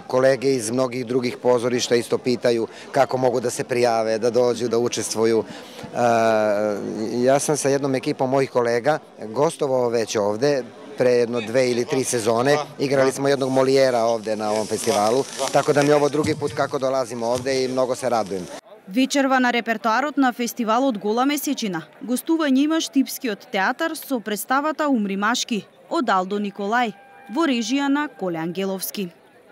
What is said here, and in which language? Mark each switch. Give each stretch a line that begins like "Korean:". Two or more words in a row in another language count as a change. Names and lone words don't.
Serbian: Kolege iz mnogih drugih pozorišta isto pitaju kako mogu da se prijave, da dođu, da učestvuju. Ja sam sa jednom ekipom mojih kolega gostovao već ovde pre jedno 2 ili 3 sezone. Igrali smo jednog Molijera ovde na ovom festivalu, tako da mi je ovo drugi put kako dolazimo ovde i mnogo se radujem.
Macedonian: Вечерва на репертоарот на фестивалот Гола месечина гостување има Штипскиот театар со представата Умри машки од Алдо Николај во режија на Коле Ангеловски.